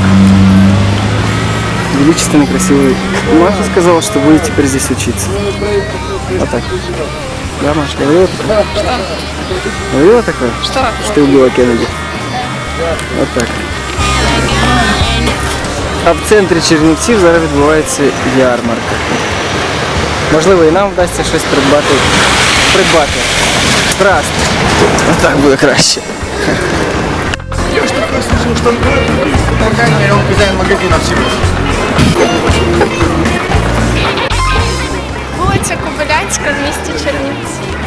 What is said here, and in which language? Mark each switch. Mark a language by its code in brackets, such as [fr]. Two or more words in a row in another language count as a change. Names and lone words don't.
[ru] Величественный, красивый. Маша сказала, что будет теперь здесь учиться. Вот так. Да, Маша, говорила такое? Что? Говорила такое? Что? Что ты убила Кеннеди. Вот так. [uk] А в центрі Чернівців зараз відбувається ярмарка. Можливо, і нам вдасться щось придбати. Красти. Отак буде краще. Вулиця Кобилянська в місті Чернівці.